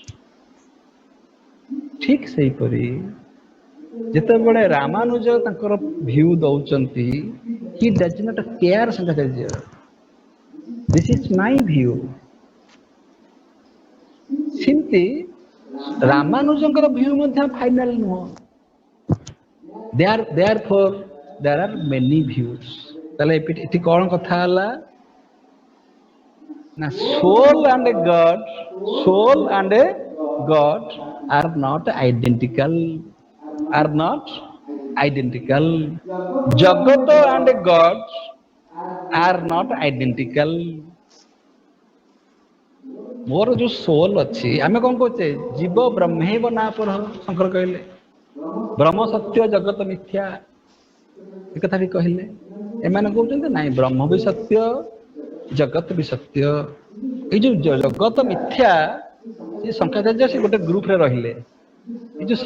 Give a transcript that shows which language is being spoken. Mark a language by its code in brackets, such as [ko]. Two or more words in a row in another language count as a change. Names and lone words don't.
[or] ଠିକ ସେହିପରି ଯେତେବେଳେ ରାମାନୁଜ ତାଙ୍କର ଭ୍ୟୁ ଦଉଛନ୍ତି [en] he does not care Shankaracharya this is my view [or] ସେମିତି ରାମାନୁଜଙ୍କର ଭ୍ୟୁ ମଧ୍ୟ ଫାଇନାଲ ନୁହଁ [en] therefore there are many views [or] ତାହେଲେ ଏଠି କ'ଣ କଥା ହେଲା ନା [en] soul and God are not identical [or] ଜଗତ [en] and God are not identical [or] ମୋର ଯୋଉ ସୋଲ ଅଛି ଆମେ କ'ଣ କହୁଛେ [sa] जीव ब्रह्मैव ना पर [or] ଶଙ୍କର କହିଲେ ବ୍ରହ୍ମ [sa] सत्य जगत मिथ्या [or] ଏ କଥା ବି କହିଲେ ଏମାନେ କହୁଛନ୍ତି ନାଇଁ ବ୍ରହ୍ମ ବି ସତ୍ୟ ଜଗତ ବି ସତ୍ୟ ଏଇ ଯୋଉ ଜଗତ ମିଥ୍ୟା ସେ ଶଙ୍କରାଚାର୍ଯ୍ୟ ସେ ଗୋଟେ ଗ୍ରୁପରେ ରହିଲେ ଏଇ ଯୋଉ